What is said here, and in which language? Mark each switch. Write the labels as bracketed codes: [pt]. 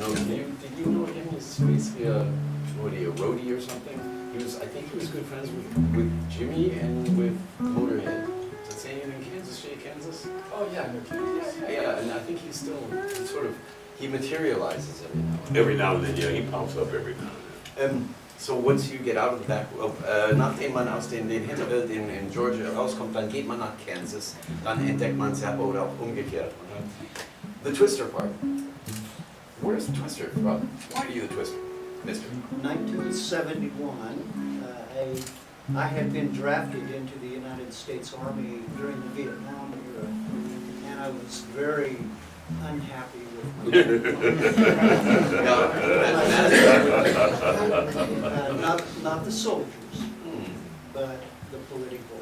[en] don't know, did you know him? He's basically a roadie or something. I think he was good friends with Jimmy and with Motorhead. Does that say anything in Kansas State, Kansas? Oh, yeah, I know Kansas. Yeah, and I think he materializes Every now and then, yeah, he pops up every now and then. So once you get out of the back, [de] nachdem man aus den Hinterwelt in Georgia rauskommt, dann geht man nach Kansas, dann entdeckt man Zappa oder auch umgekehrt. [en] The Twister part. Where's the Twister from? Why are you the Twister, Mister? 1971, I had been drafted into the United States Army during the Vietnam era, and I was very unhappy with not the soldiers, but the political.